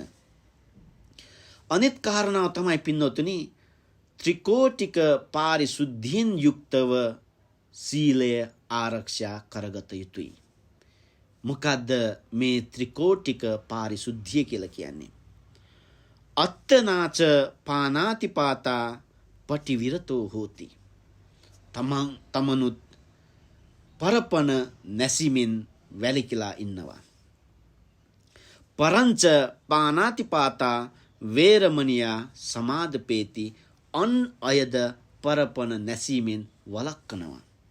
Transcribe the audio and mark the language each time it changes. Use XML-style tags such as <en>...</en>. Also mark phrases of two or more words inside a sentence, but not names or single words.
<si>අනිත් කාරණාව තමයි පින්නොතුනි, ත්‍රිකෝටික පාරිශුද්ධියෙන් යුක්තව සීලය ආරක්ෂා කරගත යුතුයි. මොකද්ද මේ ත්‍රිකෝටික පාරිශුද්ධිය කියලා කියන්නේ?</si> <pi>අත්තනාච පානාතිපාතා පටිවිරතෝ හෝති.</pi> <si>තමනුත් පරපණ නැසිමින් වැලිකලා ඉන්නවා.</si> <pi>පරංච පානාතිපාතා වේරමණියා සමාදපේති.</pi> <si>අන් අයද පරපණ නැසීමෙන් වළක්වනවා.</si>